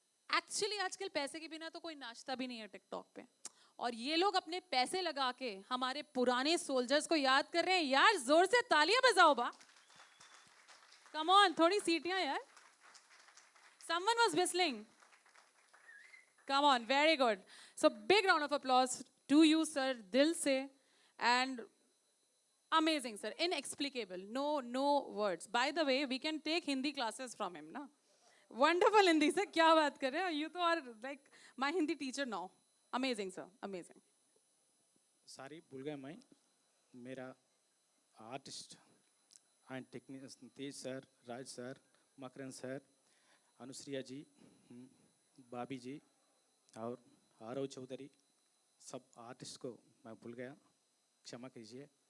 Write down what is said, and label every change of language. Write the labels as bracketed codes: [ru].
[hi] Actually आजकल पैसे के बिना तो कोई नाचता भी नहीं है टिकटॉक पे, और ये लोग अपने पैसे लगा के हमारे पुराने सोल्जर्स को याद कर रहे हैं। यार जोर से तालियां बजाओ बा, [en] come on, [hi] थोड़ी सीटियां यार। [en] Someone was whistling. Come on, very good. So big round of applause to you, sir, [hi] dil se, [en] and amazing, sir, inexplicable, no words. By the way, we can take Hindi classes from him, na? Wonderful Hindi, sir. [hi] क्या बात कर रहे हो? [en] You तो are like my Hindi teacher now. Amazing, sir, amazing. [hi] सारी भूल गया मैं। मेरा artist and technician Tej sir, Raj sir, Makarand sir, अनुश्रिया जी, बाबी जी और आरव चौधरी, सब आर्टिस्ट को मैं भूल गया, क्षमा कीजिए।